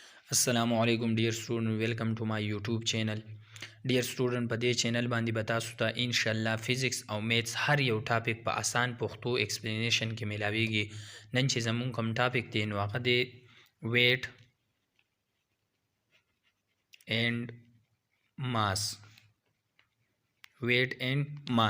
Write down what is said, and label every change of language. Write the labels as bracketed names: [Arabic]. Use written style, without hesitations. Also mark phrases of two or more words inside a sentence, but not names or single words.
[English] अस्सलामुअलैकुम dear student, welcome to my YouTube channel. dear student, [Pashto] په دې چینل باندې به تاسو ته ان شاء الله فزکس او میثس هر یو ټاپک په آسان پښتو ایکسپلینیشن کې ملاويږي. نن چې زمون کوم ټاپک دی نو هغه دی [English] weight and mass. weight and mass.